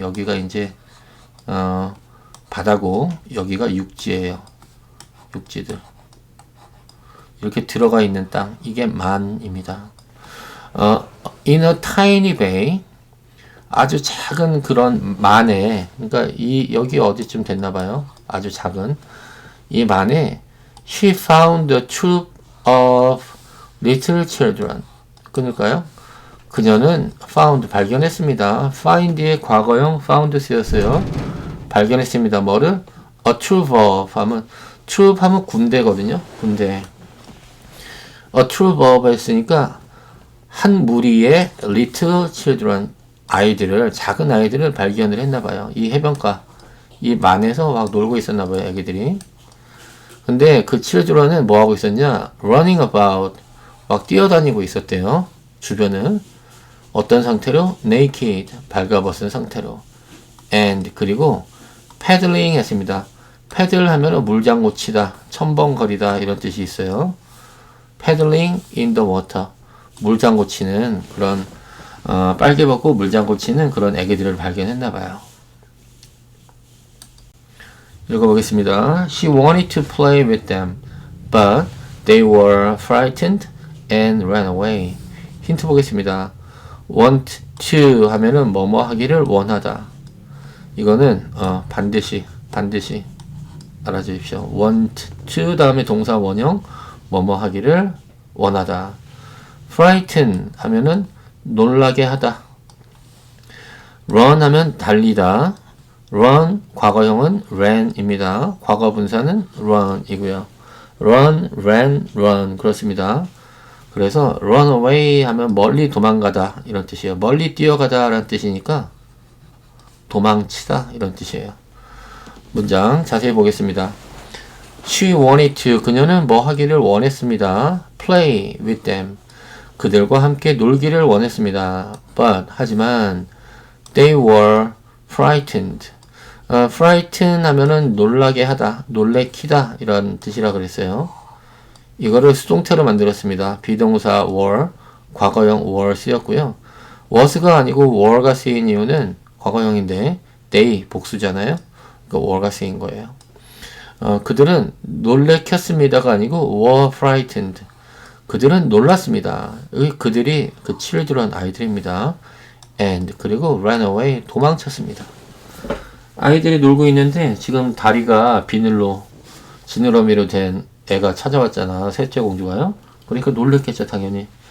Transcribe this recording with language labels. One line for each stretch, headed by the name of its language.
Korean: 여기가 이제 바다고 여기가 육지예요. 육지들. 이렇게 들어가 있는 땅 이게 만입니다.
English: In a tiny bay
Korean: 아주 작은 그런 만에, 그러니까 여기 어디쯤 됐나봐요. 아주 작은 이 만에
English: she found a troop of little children.
Korean: 끊을까요? 그녀는 found 발견했습니다. find의 과거형 found 쓰였어요. 발견했습니다. 뭐를? A troop 하면 troop 하면 군대거든요. 군대. A troop 했으니까 한 무리의 little children 아이들을 작은 아이들을 발견을 했나봐요. 이 해변가 이 만에서 막 놀고 있었나봐요. 애기들이. 근데 그 children은 뭐 하고 있었냐?
English: running about
Korean: 막 뛰어다니고 있었대요. 주변을 어떤 상태로? naked 발가벗은 상태로 and 그리고 paddling 했습니다. 패들 하면은 물장구 치다, 첨벙거리다 이런 뜻이 있어요.
English: paddling in the water
Korean: 물장구 치는 그런 빨개 벗고 물장구 치는 그런 애기들을 발견했나봐요. 읽어보겠습니다.
English: She wanted to play with them, but they were frightened and ran away.
Korean: 힌트 보겠습니다. want to 하면은 뭐뭐 하기를 원하다. 이거는 반드시 알아주십시오. want to 다음에 동사 원형 뭐뭐 하기를 원하다. frighten 하면은 놀라게 하다. run 하면 달리다. run 과거형은 ran입니다. 과거 분사는 run이고요. run, ran, run 그렇습니다. 그래서 run away 하면 멀리 도망가다 이런 뜻이에요. 멀리 뛰어가다 라는 뜻이니까 도망치다 이런 뜻이에요. 문장 자세히 보겠습니다.
English: She wanted to
Korean: 그녀는 뭐 하기를 원했습니다.
English: play with them
Korean: 그들과 함께 놀기를 원했습니다. but 하지만
English: they were frightened
Korean: frighten 하면은 놀라게 하다, 놀래키다 이런 뜻이라 그랬어요. 이거를 수동태로 만들었습니다. 비동사 were, 과거형 were 쓰였고요. was가 아니고 were가 쓰인 이유는 과거형인데 they 복수잖아요. 그러니까 were가 쓰인 거예요. 그들은 놀래켰습니다가 아니고
English: were frightened.
Korean: 그들은 놀랐습니다. 그들이 그 children 아이들입니다. and 그리고
English: ran away
Korean: 도망쳤습니다. 아이들이 놀고 있는데 지금 다리가 비늘로 지느러미로 된 애가 찾아왔잖아. 셋째 공주가요. 그러니까 놀랬겠죠 당연히.